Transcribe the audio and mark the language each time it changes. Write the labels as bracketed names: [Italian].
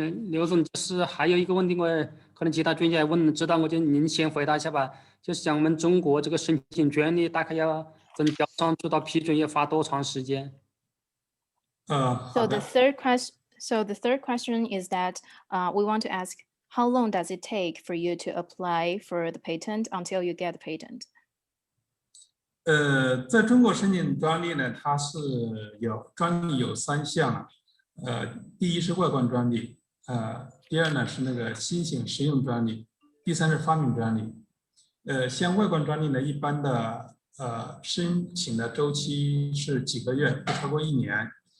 [Chinese] 刘总，就是还有一个问题，我可能其他专家问知道，我就您先回答一下吧。就是像我们中国这个申请专利，大概要从标商出到批准要花多长时间 [English] ？So the third question is that we want to ask, how long does it take for you to apply for the patent until you get the patent? [Chinese] 在中国申请专利呢，它是专利有3项。第一是外观专利，第二呢是那个新型实用专利，第三是发明专利。像外观专利呢，一般的申请的周期是几个月，不超过1年。